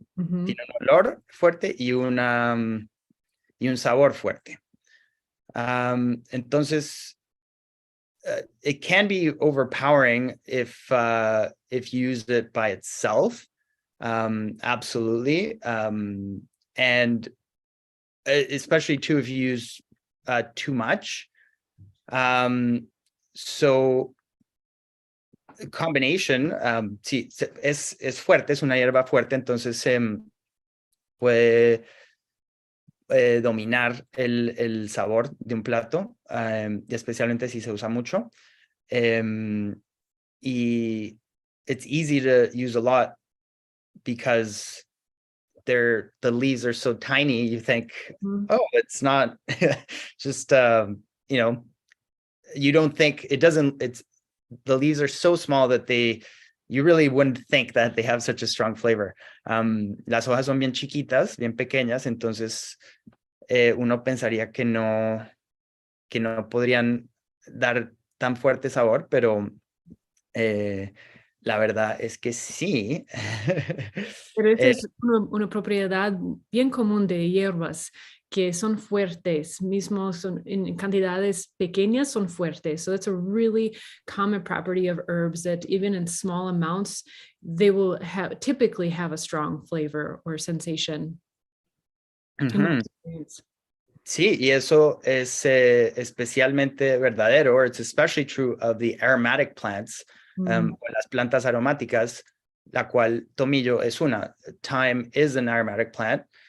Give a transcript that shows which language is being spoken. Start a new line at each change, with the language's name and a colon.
Spanish: Tiene un olor fuerte y un sabor fuerte.
English: Entonces, it can be overpowering if you use it by itself. Absolutely. And especially too if you use too much. So combination,
Spanish: sí, es fuerte, es una hierba fuerte, entonces puede dominar el sabor de un plato, especialmente si se usa mucho.
English: Y it's easy to use a lot because the leaves are so tiny. You think, oh, it's not just, you don't think it doesn't, the leaves are so small that you really wouldn't think that they have such a strong flavor.
Spanish: Las hojas son bien chiquitas, bien pequeñas, entonces uno pensaría que no podrían dar tan fuerte sabor, pero la verdad es que sí. Pero esa es una propiedad bien común de hierbas que son fuertes, mismo en cantidades pequeñas son fuertes.
English: So that's a really common property of herbs that even in small amounts, they will typically have a strong flavor or sensation.
Spanish: Sí, y eso es especialmente verdadero,
English: or it's especially true of the aromatic plants,
Spanish: las plantas aromáticas, la cual tomillo es una.
English: Thyme is an aromatic plant.